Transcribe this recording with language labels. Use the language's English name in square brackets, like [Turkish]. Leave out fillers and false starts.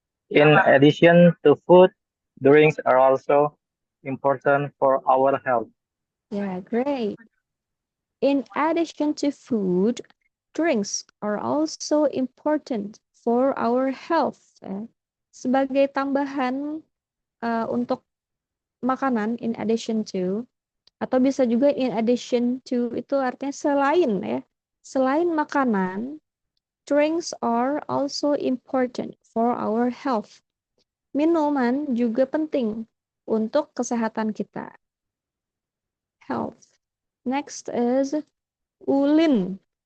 [English] In addition to food, drinks are also important for our health. Yeah, great. In addition to food, drinks are also important for our health. [Indonesian] Sebagai tambahan untuk makanan, [English] in addition to, [Indonesian] atau bisa juga in addition to itu artinya selain ya. Selain makanan, [English] drinks are also important for our health. [Indonesian] Minuman juga penting untuk kesehatan kita. Health. [English] Next is Ulin.